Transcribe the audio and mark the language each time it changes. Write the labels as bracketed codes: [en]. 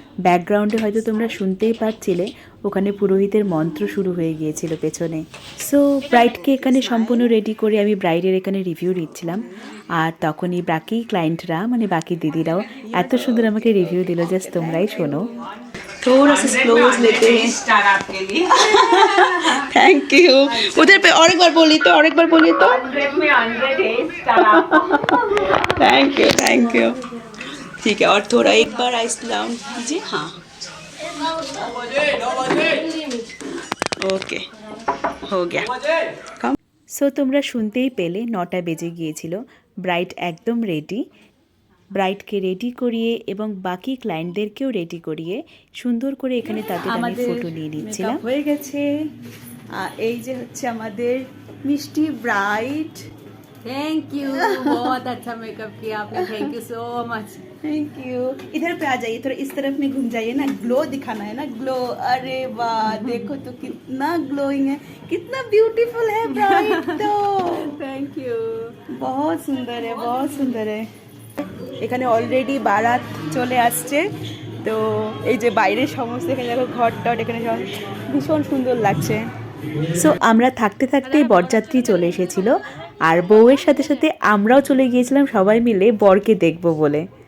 [bn] ব্যাকগ্রাউন্ডে হয়তো তোমরা শুনতেই পাচ্ছিলে, ওখানে পুরোহিতের মন্ত্র শুরু হয়ে গিয়েছিল পেছনে। সো ব্রাইডকে এখানে সম্পূর্ণ রেডি করে আমি ব্রাইডের এখানে রিভিউ দিচ্ছিলাম, আর তখনই বাকি ক্লায়েন্টরা মানে বাকি দিদিরাও এত সুন্দর আমাকে রিভিউ দিল, জাস্ট তোমরাই শোনো। [hi] थोड़ा सा क्लोज लेते हैं स्टार आपके लिए। Thank you. उधर पे और एक बार बोलिए तो, और एक बार बोलिए तो। 100 में 100 है स्टार आपको। Thank you. ठीक है, और थोड़ा एक बार आइस डाउन कीजिए। हाँ, ओके, हो गया। कम। [bn] সো তোমরা শুনতেই পেলে 9টা বেজে গিয়েছিল। ব্রাইড একদম রেডি। ব্রাইডকে রেডি করিয়ে এবং বাকি ক্লায়েন্টদেরকেও রেডি করিয়ে সুন্দর করে এখানে তাদের আমি ফটো নিয়ে নিচ্ছিলাম। হয়ে গেছে। এই যে হচ্ছে আমাদের मिष्टी ब्राइट। [hi] थैंक यू, बहुत अच्छा मेकअप किया आपने, thank you so much. Thank you. इधर पे आ जाइए, थोड़ा इस तरफ में घूम जाइए ना, ग्लो दिखाना है ना, ग्लो। अरे वाह, देखो तो कितना ग्लोइंग है, कितना ब्यूटीफुल है ब्राइट। तो थैंक यू। बहुत सुंदर है, बहुत सुंदर है। [bn] এখানে অলরেডি বারাত চলে আসছে, তো এই যে বাইরে সমস্ত এখানে দেখো ঘর টট, এখানে সব ভীষণ সুন্দর লাগছে। সো আমরা থাকতে থাকতেই বরযাত্রী চলে এসেছিল, আর বউয়ের সাথে সাথে আমরাও চলে গিয়েছিলাম সবাই মিলে বরকে দেখব বলে।